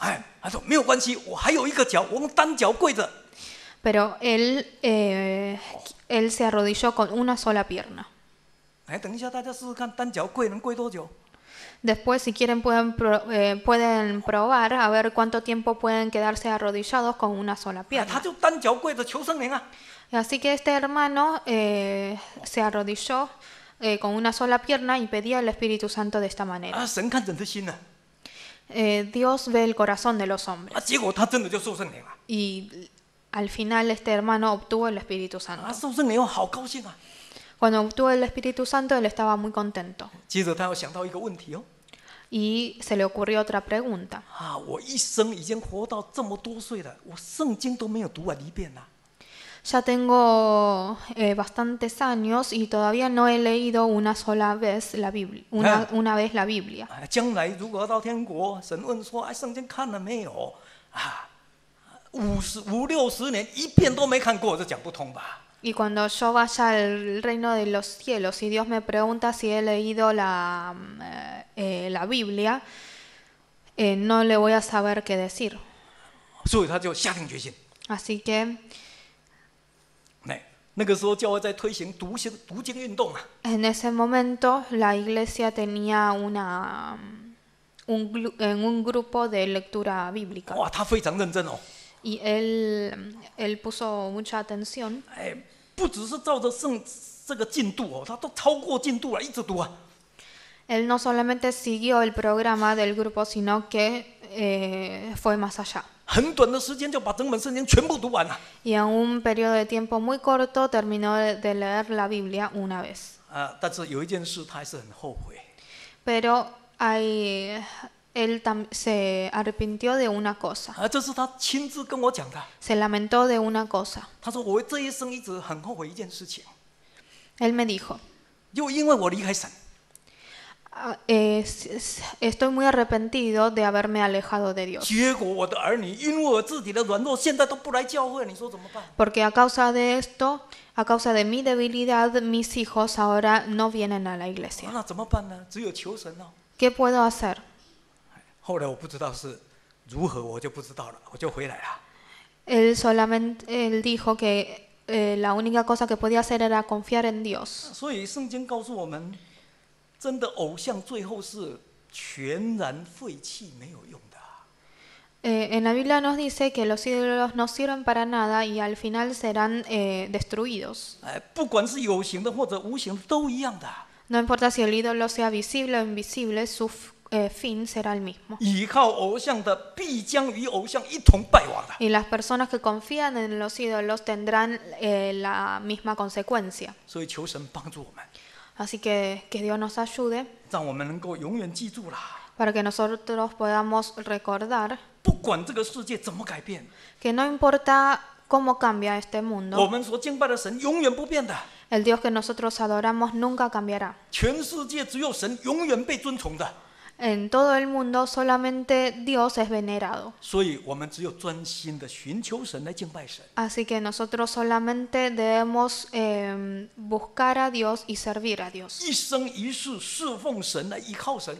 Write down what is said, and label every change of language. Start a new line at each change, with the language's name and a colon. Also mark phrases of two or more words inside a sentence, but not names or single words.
Chinese: 他说没有关系，我还有一个脚，我用单脚跪着。
Spanish: Pero él se arrodilló con una sola pierna.
Chinese: 等一下大家试试看，单脚跪能跪多久？
Spanish: Después, si quieren, pueden probar a ver cuánto tiempo pueden quedarse arrodillados con una sola
Chinese: 他
Spanish: pierna.
Chinese: 就单脚跪着求圣灵啊。
Spanish: Así que este hermano se arrodilló con una sola pierna y pedía el Espíritu Santo de esta manera.
Chinese: 神看人的心呢、
Spanish: Dios ve el corazón de los hombres.
Chinese: 结果他真的就受圣灵了。
Spanish: Y al final este hermano obtuvo el Espíritu Santo.
Chinese: 受圣灵后好高兴啊。
Spanish: Cuando obtuvo el Espíritu Santo, él estaba muy contento.
Chinese: 接着他又想到一个问题哦，
Spanish: Y se le ocurrió otra pregunta.
Chinese: 我一生已经活到这么多岁了，我圣经都没有读完一遍呐、
Spanish: Ya tengo bastantes años y todavía no he leído una sola vez la Biblia. Una vez la Biblia.
Chinese: 将来如果要到天国，神问说：“圣经看了没有？” 50、60年一遍都没看过，这讲不通吧？
Spanish: Y cuando yo vaya al reino de los cielos y Dios me pregunta si he leído la Biblia, no le voy a saber qué decir.
Chinese: 所以他就下定决心。
Spanish: Así que
Chinese: 那个时候教会在推行读经运动啊。
Spanish: en ese momento la iglesia tenía un grupo de lectura bíblica.
Chinese: 哇，他非常认真哦。
Spanish: Y él puso mucha atención.
Chinese: 不只是照着这个进度哦，他都超过进度了，一直读啊。
Spanish: Él no solamente siguió el programa del grupo, sino que fue más allá.
Chinese: 很短的时间就把整本圣经全部读完了。
Spanish: Y en un periodo de tiempo muy corto terminó de leer la Biblia una vez.
Chinese: 但是有一件事他还是很后悔。
Spanish: Pero él se arrepintió de una cosa.
Chinese: 这是他亲自跟我讲的。
Spanish: Se lamentó de una cosa.
Chinese: 他说我这一生一直很后悔一件事情，
Spanish: Él me dijo,
Chinese: 就因为我离开神。
Spanish: estoy muy arrepentido de haberme alejado de Dios.
Chinese: 结果我的儿女因为我自己的软弱，现在都不来教会，你说怎么办？
Spanish: Porque a causa de esto, a causa de mi debilidad, mis hijos ahora no vienen a la iglesia.
Chinese: 那怎么办呢？只有求神哦。
Spanish: ¿Qué puedo hacer?
Chinese: 后来我不知道是如何，我就不知道了，我就回来了。
Spanish: Él dijo que la única cosa que podía hacer era confiar en Dios.
Chinese: 所以圣经告诉我们，真的偶像最后是全然废弃，没有用的。
Spanish: En la Biblia nos dice que los ídolos no sirven para nada y al final serán destruidos.
Chinese: 不管是有形的或者无形的，都一样的。
Spanish: No importa si el ídolo sea visible o invisible, su fin será el mismo.
Chinese: 倚靠偶像的，必将与偶像一同败亡的。
Spanish: Y las personas que confían en los ídolos tendrán la misma consecuencia.
Chinese: 所以求神帮助我们，
Spanish: Así que Dios nos ayude
Chinese: 让我们能够永远记住啦。
Spanish: para que nosotros podamos recordar
Chinese: 不管这个世界怎么改变，
Spanish: que no importa cómo cambia este
Chinese: 我
Spanish: mundo,
Chinese: 们所敬拜的神永远不变的。
Spanish: el Dios que nosotros adoramos nunca cambiará.
Chinese: 全世界只有神永远被尊崇的，
Spanish: En todo el mundo solamente Dios es venerado.
Chinese: 所以我们只有专心的寻求神来敬拜神。
Spanish: Así que nosotros solamente debemos buscar a Dios y servir a Dios.
Chinese: 一生一世侍奉神来依靠神，